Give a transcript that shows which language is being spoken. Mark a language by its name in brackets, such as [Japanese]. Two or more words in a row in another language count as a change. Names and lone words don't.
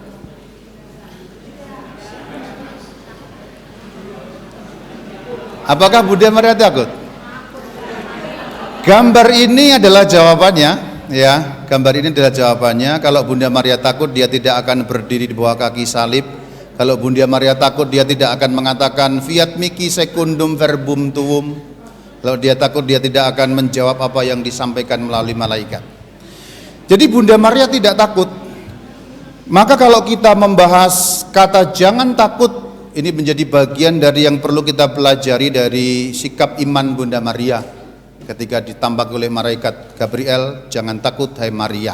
[Indonesian] Apakah Bunda Maria takut? Gambar ini adalah jawabannya, ya. Gambar ini adalah jawabannya. Kalau Bunda Maria takut, dia tidak akan berdiri di bawah kaki salib. Kalau Bunda Maria takut, dia tidak akan mengatakan [Latin] fiat mihi secundum verbum tuum. [Indonesian] Kalau dia takut, dia tidak akan menjawab apa yang disampaikan melalui malaikat. Jadi Bunda Maria tidak takut. Maka kalau kita membahas kata jangan takut, ini menjadi bagian dari yang perlu kita pelajari dari sikap iman Bunda Maria ketika ditambah oleh malaikat Gabriel, jangan takut hai Maria.